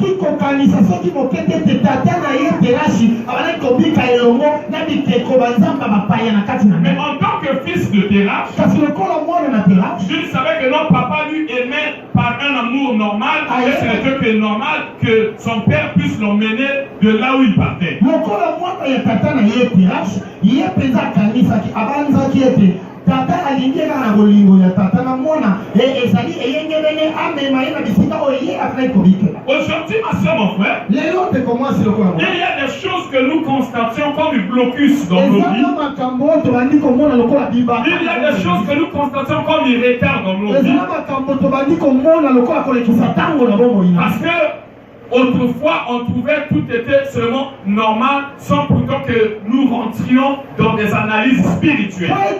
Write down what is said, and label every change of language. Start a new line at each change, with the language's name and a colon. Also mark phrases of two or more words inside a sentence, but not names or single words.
French: Mais en tant que fils de Terach, je savais que notre papa lui aimait par un amour normal, et c'était que normal que son père puisse l'emmener de là où il partait.
Lingala: Tata alingieka na bolingo ya tata na mwana ezali eyengelele amema ina bisika oye après kobikela.
French: Aujourd'hui ma soeur, mon frère, il y a des choses que nous constations comme du blocus dans nos vies. Il y a des choses que nous constations comme du retard dans nos vies. Parce que autrefois, on trouvait tout était seulement normal sans pourtant que nous rentrions dans des analyses spirituelles.